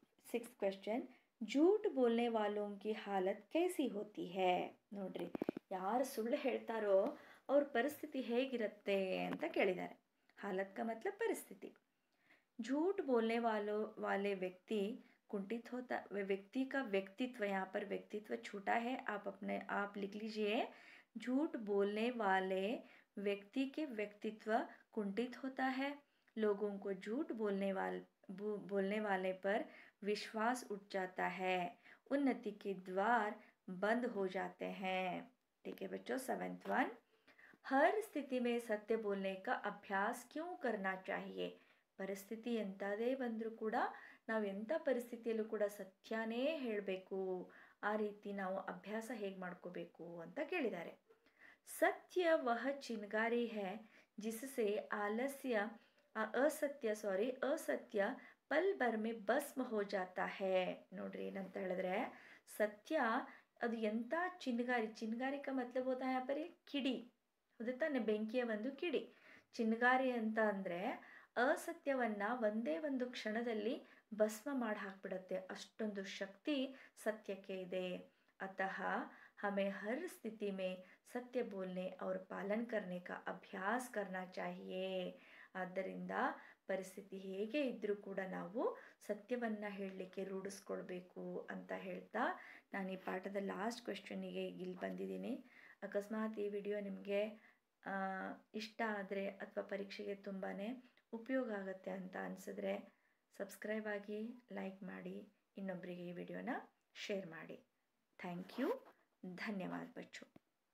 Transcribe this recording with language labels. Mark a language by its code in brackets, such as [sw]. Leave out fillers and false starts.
[en] 6th question. [hi] झूठ बोलने वालों की हालत कैसी होती है. [kn] ನೋಡ್ರಿ ಯಾರು ಸುಳ್ಳು ಹೇಳ್ತಾರೋ ಅವ್ರ ಪರಿಸ್ಥಿತಿ ಹೇಗಿರುತ್ತೆ ಅಂತ ಕೇಳಿದ್ದಾರೆ. [hi] हालत का मतलब परिस्थिति. झूठ बोलने वाले व्यक्ति कुंठित होता, व्यक्ति का व्यक्तित्व, यहाँ पर व्यक्तित्व छूटा है, आप लिख लीजिए. झूठ बोलने वाले व्यक्ति के व्यक्तित्व कुंठित होता है. लोगों को झूठ बोलने वाले पर विश्वास उठ जाता है. उन्नति के द्वार बंद हो जाते हैं. ठीक है बच्चों. 7th one. हर स्थिति में सत्य बोलने का अभ्यास क्यों करना चाहिए. [kn] ಪರಿಸ್ಥಿತಿ ಎಂಥದೇ ಬಂದರೂ ಕೂಡ ನಾವು ಎಂಥ ಪರಿಸ್ಥಿತಿಯಲ್ಲೂ ಕೂಡ ಸತ್ಯನೇ ಹೇಳಬೇಕು, ಆ ರೀತಿ ನಾವು ಅಭ್ಯಾಸ ಹೇಗೆ ಮಾಡ್ಕೋಬೇಕು ಅಂತ ಕೇಳಿದ್ದಾರೆ. [hi] ಸತ್ಯ ವಹ ಚಿನ್ಗಾರಿ ಹೈ ಜಿಸಸೆ ಅಸತ್ಯ ಪಲ್ ಭರ್ ಮೇ ಭಸ್ಮ ಹೋ ಜಾತಾ ಹೈ. [kn] ನೋಡ್ರಿ ಏನಂತ ಹೇಳಿದ್ರೆ, ಸತ್ಯ ಅದು ಎಂಥ ಚಿನ್ಗಾರಿ [hi] ಕಾ ಮತ್ಲಬ್ ಹೋತಾ ಹೈ [kn] ಪರಿ ಕಿಡಿ, ಹೌದು ತಾನೆ, ಬೆಂಕಿಯ ಒಂದು ಕಿಡಿ. ಚಿನ್ಗಾರಿ ಅಂತ ಅಂದರೆ ಅಸತ್ಯವನ್ನು ಒಂದೇ ಒಂದು ಕ್ಷಣದಲ್ಲಿ ಭಸ್ಮ ಮಾಡಿ ಹಾಕ್ಬಿಡುತ್ತೆ, ಅಷ್ಟೊಂದು ಶಕ್ತಿ ಸತ್ಯಕ್ಕೆ ಇದೆ. [hi] अतः हमें हर स्थिति में सत्य बोलने और पालन करने का अभ्यास करना चाहिए. [kn] ಆದ್ದರಿಂದ ಪರಿಸ್ಥಿತಿ ಹೇಗೆ ಇದ್ದರೂ ಕೂಡ ನಾವು ಸತ್ಯವನ್ನು ಹೇಳಲಿಕ್ಕೆ ರೂಢಿಸ್ಕೊಳ್ಬೇಕು ಅಂತ ಹೇಳ್ತಾ ನಾನು ಈ ಪಾಠದ ಲಾಸ್ಟ್ ಕ್ವೆಶ್ಚನ್ನಿಗೆ ಇಲ್ಲಿ ಬಂದಿದ್ದೀನಿ. ಅಕಸ್ಮಾತ್ ಈ ವಿಡಿಯೋ ನಿಮಗೆ ಇಷ್ಟ ಆದರೆ ಅಥವಾ ಪರೀಕ್ಷೆಗೆ ತುಂಬಾ ಉಪಯೋಗ ಆಗುತ್ತೆ ಅಂತ ಅನಿಸಿದ್ರೆ ಸಬ್ಸ್ಕ್ರೈಬ್ ಆಗಿ, ಲೈಕ್ ಮಾಡಿ, ಇನ್ನೊಬ್ಬರಿಗೆ ಈ ವಿಡಿಯೋನ ಶೇರ್ ಮಾಡಿ. Thank you. ಧನ್ಯವಾದ ಬಚ್ಚು.